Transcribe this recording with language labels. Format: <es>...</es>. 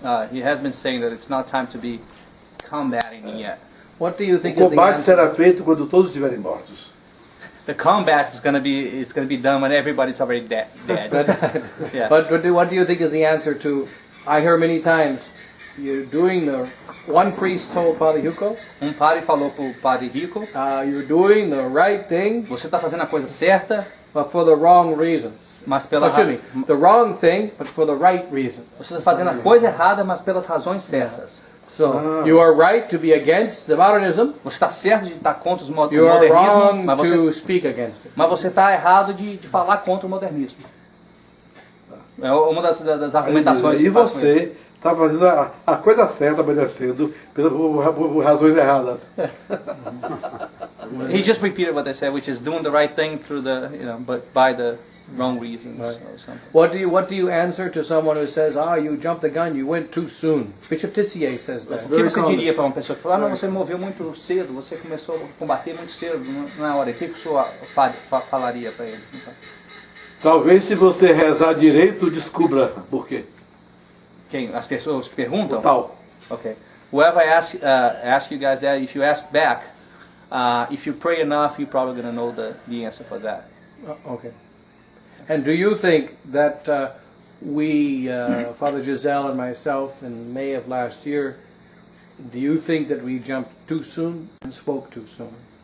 <en>He has been saying that it's not time to be combating yet. What do you</en> <pt>O</pt> <en>think is the</en> <pt>combate</pt> <en>answer?</en> <pt>será feito quando todos estiverem mortos.</pt> <en>The combat is going to be done when everybody's already dead. Yeah. But what do you think is the answer to? I hear many times you're doing the. One priest told Father Hugo,</en> <pt>Padre falou pro Padre Rico,</pt> <en>you're doing the right thing,</en> <pt>você está fazendo a coisa certa,</pt> <en>but for the wrong reasons.</en> <pt>mas pela</pt> <en>Excuse me, the wrong thing, but for the right reasons.</en> <pt>Você está fazendo a coisa errada, mas pelas razões certas.</pt> <en>So you are right to be against the modernism.</en> <pt>Você está certo de estar contra o</pt> <en>You are</en> <pt>modernismo,</pt> <en>wrong</en> <pt>mas</pt> <en>to speak against it.</en> <pt>você está errado de falar contra o modernismo. É uma das argumentações. E que faz com ele. você está fazendo a coisa certa, obedecendo por razões erradas.</pt> <en>He just repeated what they said, which is doing the right thing through but by the wrong reasons or something. What do you answer to someone who says, you jumped the gun, you went too soon? Bishop Tissier says that.</en> <pt>O que você diria para uma pessoa que fala, não, você moveu muito cedo, você começou a combater muito cedo, não é hora. O que o senhor falaria para ele? Então, Talvez se você rezar direito, descubra por quê. quem? As pessoas que perguntam? Tal.</pt> <en>Okay. Whoever ask you guys that, if you ask back, if you pray enough, you're probably going to know the answer for that. Okay. And do you think that we, Father Giselle and myself, in May of last year, do you think that we jumped too soon and spoke too soon?</en>